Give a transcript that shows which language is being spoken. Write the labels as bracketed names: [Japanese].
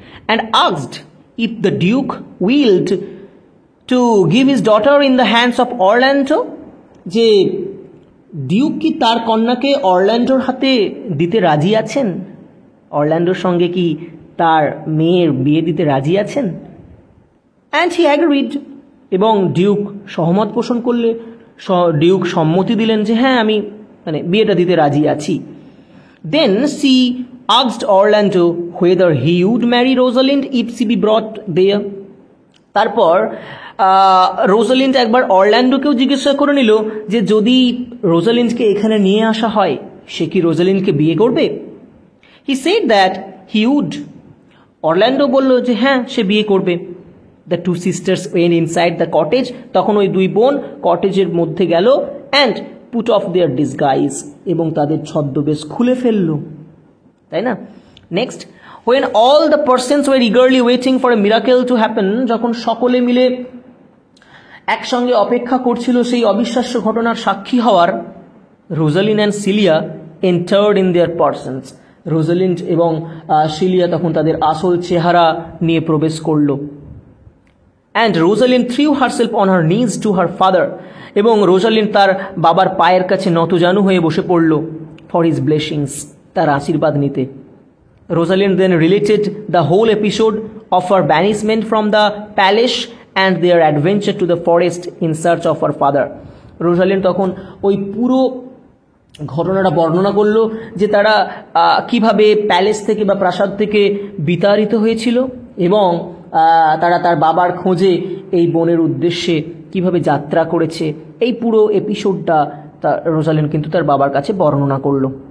[English] and asked if the Duke willed to give his daughter in the hands of Orlando, [Bangla] যে Duke কি তার কন্যাকে অরল্যান্ডোর হাতে দিতে রাজি আছেন, অরল্যান্ডোর সঙ্গে কি তার মেয়ের বিয়ে দিতে রাজি আছেন? [English] and he agreed, [Bangla] এবং ডিউক সহমত পোষণ করলে, ডিউক সম্মতি দিলেন যে হ্যাঁ আমি বিয়েটা দিতে রাজি আছি। [English] Then she asked Orlando whether he would marry Rosalind if she be brought there. [Bangla] তারপর রোজালিন্ড একবার অরল্যান্ডোকেও জিজ্ঞাসা করে নিল যে যদি রোজালিন্ডকে এখানে নিয়ে আসা হয়, সে কি রোজালিন্ডকে বিয়ে করবে? [English] He said that he would. [Bangla] Orlando বলল যে হ্যাঁ সে বিয়ে করবে। [English] The two sisters went inside the cottage, [Bangla] তখন ওই দুই বোন কটেজের মধ্যে গেল, [English] and put off their disguise, [Bangla] এবং তাদের ছদ্মবেশ খুলে ফেলল, তাই না? Next, [English] when all the persons were eagerly waiting for a miracle to happen, [Bangla] যখন সকলে মিলে একসঙ্গে অপেক্ষা করছিল সেই অবিশ্বাস্য ঘটনার সাক্ষী হওয়ার, [English] Rosalind and Celia entered in their persons, [Bangla] Rosalind এবং সিলিয়া তখন তাদের আসল চেহারা নিয়ে প্রবেশ করল। [English] and Rosalind threw herself on her knees to her father, [Bangla] এবং রোজালিন্ড তার বাবার পায়ের কাছে নতজানু হয়ে বসে পড়ল [English] for his blessings, [Bangla] তার আশীর্বাদ নিতে। [English] Rosalind then related the whole episode of her banishment from the palace and their adventure to the forest in search of her father. [Bangla] Rosalind তখন ওই পুরো ঘটনাটা বর্ণনা করলো যে তারা কিভাবে প্যালেস থেকে বা প্রাসাদ থেকে বিতাড়িত হয়েছিল এবং তারা তার বাবার খোঁজে এই বনের উদ্দেশ্যে কিভাবে যাত্রা করেছে। এই পুরো এপিসোডটা রোজালিন্ড কিন্তু তার বাবার কাছে বর্ণনা করলো।